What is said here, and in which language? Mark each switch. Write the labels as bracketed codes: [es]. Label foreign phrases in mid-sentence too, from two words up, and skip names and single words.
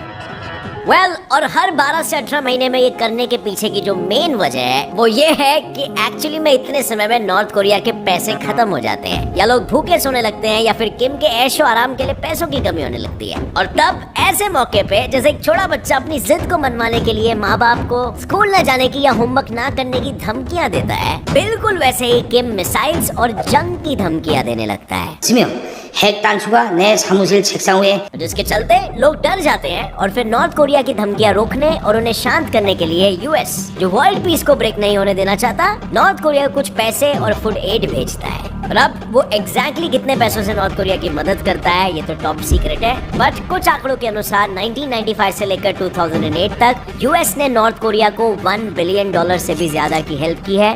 [hi] और हर 12 से 18 महीने में ये करने के पीछे की जो मेन वजह है वो ये है कि एक्चुअली में इतने समय में नॉर्थ कोरिया के पैसे खत्म हो जाते हैं, या लोग भूखे सोने लगते हैं, या फिर किम के ऐशो आराम के लिए पैसों की कमी होने लगती है। और तब ऐसे मौके पे जैसे एक छोटा बच्चा अपनी जिद को मनवाने के लिए माँ बाप को स्कूल न जाने की या होमवर्क ना करने की धमकियाँ देता है, बिल्कुल वैसे ही किम मिसाइल्स और जंग की धमकियाँ देने लगता है। [ko] 핵 단추가 내 사무실 책상 위에, [hi] जिसके चलते लोग डर जाते हैं और फिर नॉर्थ कोरिया की धमकियां रोकने और उन्हें शांत करने के लिए यूएस, जो [en] world peace [hi] को ब्रेक नहीं होने देना चाहता, नॉर्थ कोरिया को कुछ पैसे और [en] food aid [hi] भेजता है। और अब वो एग्जैक्टली कितने पैसों से नॉर्थ कोरिया की मदद करता है ये तो [en] top secret [hi] है, बट कुछ आंकड़ों के अनुसार 1995 से लेकर 2008 तक यूएस ने नॉर्थ कोरिया को $1 बिलियन से भी ज्यादा की हेल्प की है।